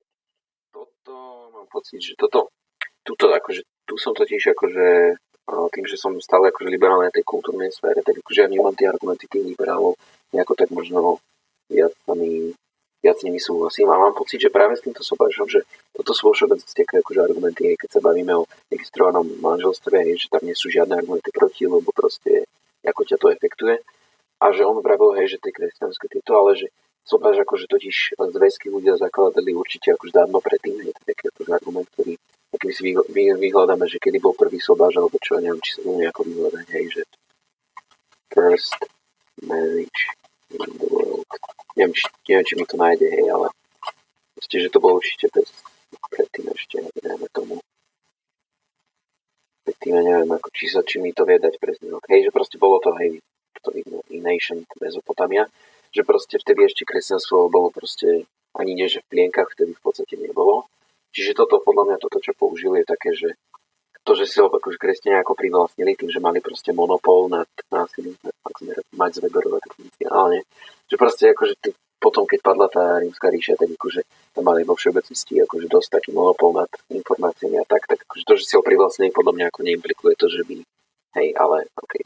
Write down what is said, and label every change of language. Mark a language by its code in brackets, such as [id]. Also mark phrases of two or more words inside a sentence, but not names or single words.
[sk] Toto mám pocit, že tu som totiž akože tým, že som stále akože liberálne na tej kultúrnej sfére, tak akože ja vnímam tie argumenty tých liberálov nejako tak možno viac s nimi súhlasím a mám pocit, že práve s týmto sobášom, že toto sú vo všeobecnosti akože argumenty, keď sa bavíme o registrovanom manželstve, že tam nie sú žiadne argumenty proti, lebo proste ako ťa to efektuje. A že on vravil, že tie kresťanské tieto, ale že sobáš akože totiž zväzky ľudia zakladali určite akože dávno predtým, je to taký akože argument, ktorý aký si vyhľadáme, že kedy bol prvý sobáš, alebo čo, neviem, či sa to nejako vyhľadať, že [en] first marriage in the world. [sk] Neviem, či mi to nájde, ale proste, že to bolo určite predtým ešte, neviem tomu. Predtým neviem, ako, či mi to vie dať presne. Že proste bolo to, to vidno, [en] in ancient Mezopotamia, [sk] že proste vtedy ešte kresťanstvo bolo proste ani nie, že v plienkach vtedy v podstate nebolo. Čiže toto, podľa mňa, toto, čo použili, je také, že to, že si ho akože kresťania ako privlastnili tým, že mali proste monopol nad násilím, mať Weberové techniálne, že proste akože potom, keď padla tá rímska ríša, tak akože tam mali vo všeobecnosti akože dosť taký monopol nad informáciami a tak akože to, že si ho privlastnili, podľa mňa ako neimplikuje to, že by, ale okej.